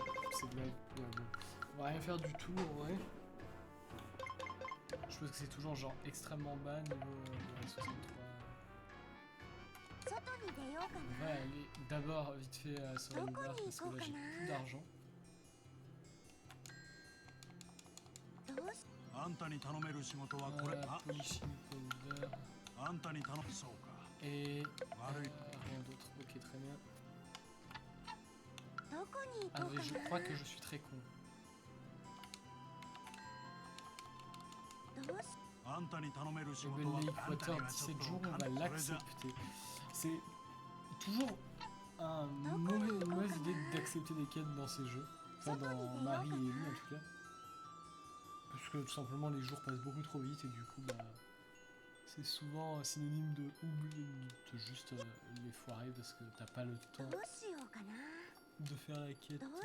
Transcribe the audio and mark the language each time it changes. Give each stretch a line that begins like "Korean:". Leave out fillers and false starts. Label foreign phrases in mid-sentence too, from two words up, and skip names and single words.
French: C'est de la... Ouais, bon. On va rien faire du tout en vrai. Je pense que c'est toujours genre extrêmement bas niveau 63. On va aller d'abord vite fait sur le bar parce que là j'ai plus d'argent.
Japanese: あんたに頼める仕事はこれ。
English: Polishing powder.
Japanese: あんたに頼む。そうか。
French: Et
Japanese: 悪い。
French: rien d'autre. Ok, très bien. Ah oui, je crois que je suis très con.
Japanese: あんたに頼める仕
French: Le
Japanese: 事は
English: Lake
Japanese: あんた
English: Water
Japanese: にはちょっ
French: 17
Japanese: と
French: jours, on
Japanese: 簡
French: va
Japanese: 単。それじゃ
French: l'accepter. C'est toujours une mauvaise idée d'accepter des quêtes dans ces jeux. Enfin, dans Marie et Ellie en tout cas. Parce que tout simplement les jours passent beaucoup trop vite et du coup, bah, c'est souvent synonyme de oublier de juste les foirer parce que t'as pas le temps de faire la quête.